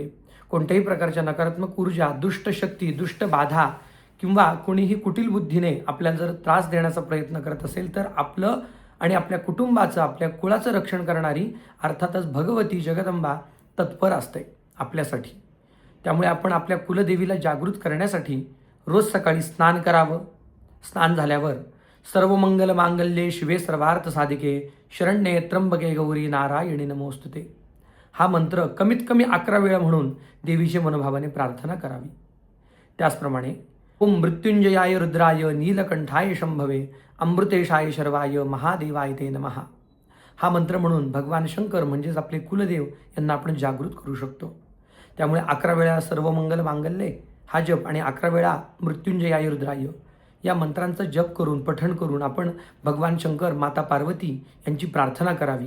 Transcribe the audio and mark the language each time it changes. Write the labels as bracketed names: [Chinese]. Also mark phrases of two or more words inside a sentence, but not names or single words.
[Marathi] कोणत्याही प्रकारच्या नकारात्मक ऊर्जा, दुष्ट शक्ती, दुष्ट बाधा किंवा कोणीही कुटील बुद्धीने आपल्याला जर त्रास देण्याचा प्रयत्न करत असेल तर आपलं आणि आपल्या कुटुंबाचं, आपल्या कुळाचं रक्षण करणारी अर्थातच भगवती जगदंबा तत्पर असते आपल्यासाठी. त्यामुळे आपण आपल्या कुलदेवीला जागृत करण्यासाठी रोज सकाळी स्नान करावं. स्नान झाल्यावर [Sanskrit] सर्व मंगल मांगल्ये शिवे सर्वार्थ साधिके शरण्ये त्र्यंबके गौरी नारायणी नमोस्तुते. [Marathi] हा मंत्र कमीत कमी 11 वेळा म्हणून देवीचे मनोभावाने प्रार्थना करावी. [Sanskrit] त्याचप्रमाणे ओम मृत्युंजयाय रुद्राय नीलकंठाय शंभवे अमृतेशाय शर्वाय महादेवाय ते नमः. [Marathi] हा मंत्र म्हणून भगवान शंकर म्हणजेच आपले कुलदेव यांना आपण जागृत करू शकतो. त्यामुळे 11 वेळा [Sanskrit] सर्व मंगल मांगल्ये [Marathi] हा जप आणि 11 वेळा [Sanskrit] मृत्युंजयाय रुद्राय [Marathi] या मंत्रांचा जप करून, पठण करून आपण भगवान शंकर, माता पार्वती यांची प्रार्थना करावी.